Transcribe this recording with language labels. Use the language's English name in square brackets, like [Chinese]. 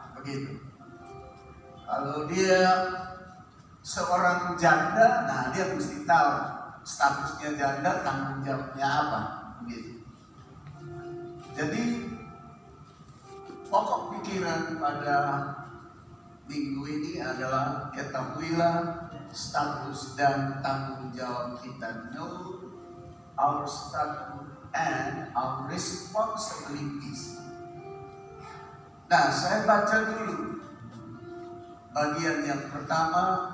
[Indonesian] Begitu. Kalau dia seorang janda, nah dia mesti tahu statusnya janda, tanggung jawabnya apa. Begitu. Jadi pokok pikiran pada minggu ini adalah ketahuilah status dan tanggung jawab kita. [English] Know our status and our responsibilities. [Indonesian] Nah, saya baca dulu bagian yang pertama.